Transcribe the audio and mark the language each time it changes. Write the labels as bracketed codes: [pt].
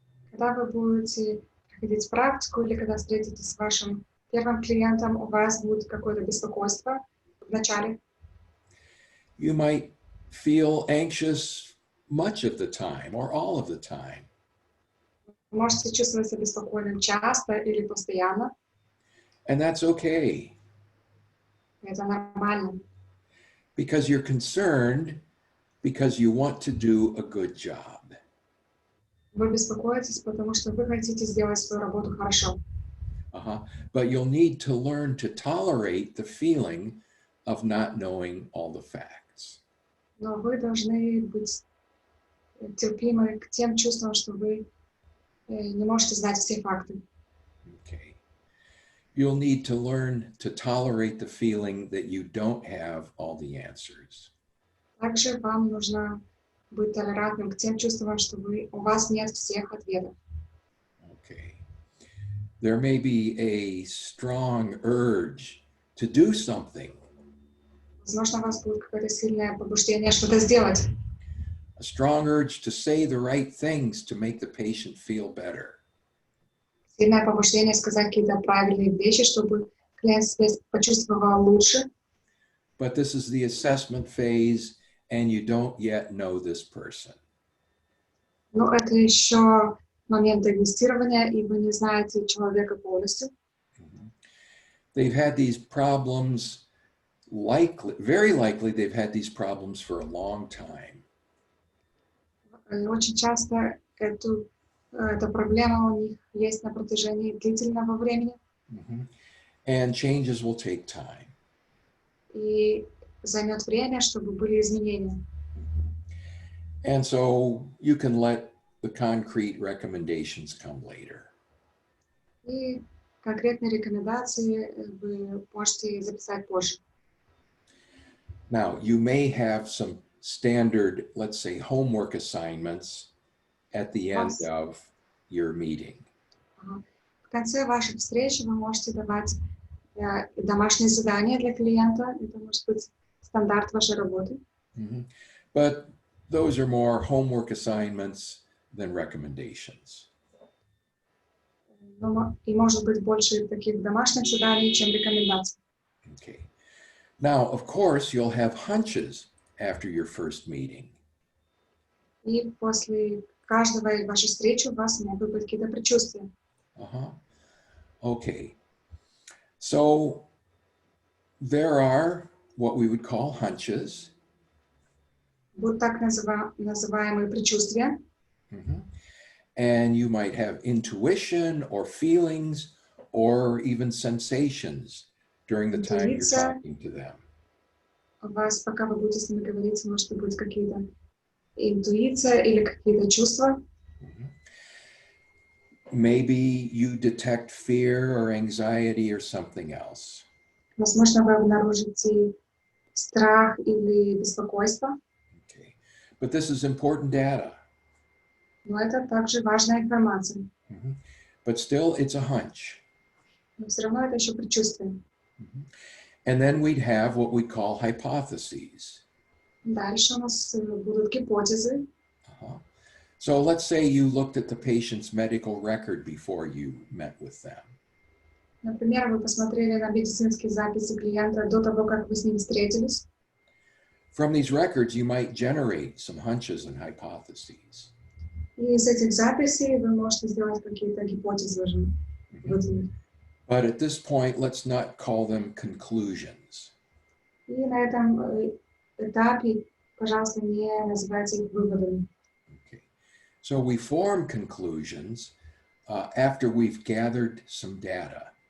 [ru] Когда вы будете проходить практику или когда встретитесь с вашим первым клиентом, у вас будет какое-то беспокойство в начале. [en] You might feel anxious much of the time or all of the time. [ru] Вы можете чувствовать себя беспокойным часто или постоянно. [en] And that's okay, [ru] Это нормально. [en] because you're concerned because you want to do a good job. [ru] Вы беспокоитесь, потому что вы хотите сделать свою работу хорошо. [en] But you'll need to learn to tolerate the feeling of not knowing all the facts. [ru] Но вы должны быть терпимы к тем чувствам, что вы не можете знать все факты. [en] Okay. You'll need to learn to tolerate the feeling that you don't have all the answers. [ru] Также вам нужно быть толерантным к тем чувствам, что у вас нет всех ответов. [en] Okay. There may be a strong urge to do something, [ru] Возможно, у вас будет какое-то сильное побуждение что-то сделать. [en] a strong urge to say the right things to make the patient feel better. [ru] Сильное побуждение сказать какие-то правильные вещи, чтобы клиент себя почувствовал лучше. [en] But this is the assessment phase, and you don't yet know this person. [ru] Но это еще момент тестирования, и вы не знаете человека полностью. [en] They've had these problems, very likely they've had these problems for a long time. [ru] И очень часто эта проблема у них есть на протяжении длительного времени, [en] And changes will take time. [ru] и займет время, чтобы были изменения. [en] And so you can let the concrete recommendations come later. [ru] И конкретные рекомендации вы можете записать позже. [en] Now, you may have some standard, let's say, homework assignments at the end Yes. of your meeting. [ru] В конце вашей встречи вы можете давать домашние задания для клиента. Это может быть стандарт вашей работы. Mhm. [en] But those are more homework assignments than recommendations. [ru] И может быть больше таких домашних заданий, чем рекомендаций. [en] Okay. Now, of course, you'll have hunches after your first meeting. [ru] И после каждой вашей встречи у вас могут быть какие-то предчувствия. [en] Uh-huh. Okay. So there are what we would call hunches. [ru] Вот так называемые предчувствия. Mhm. [en] And you might have intuition or feelings or even sensations during the time you're [ru] Intuiция. [en] talking to them. [ru] У вас, пока вы будете с ними говорить, может быть какие-то интуиция или какие-то чувства. [en] Mhm. Maybe you detect fear or anxiety or something else. [ru] Возможно, вы обнаружите страх или беспокойство. [en] Okay. But this is important data. [ru] Но это также важная информация. [en] Mhm. But still, it's a hunch. [ru] Но все равно это еще предчувствие. Mhm. [en] And then we'd have what we call hypotheses. [ru] Дальше у нас будут гипотезы. Uh-huh. [en] So let's say you looked at the patient's medical record before you met with them. [ru] Например, вы посмотрели на медицинские записи клиента до того, как вы с ним встретились. [en] From these records, you might generate some hunches and hypotheses. [ru] И из этих записей вы можете сделать какие-то гипотезы уже. Mhm. [en] But at this point, let's not call them conclusions. [ru] И на этом этапе, пожалуйста, не называйте их выводами. [en] Okay. So we form conclusions after we've gathered some data.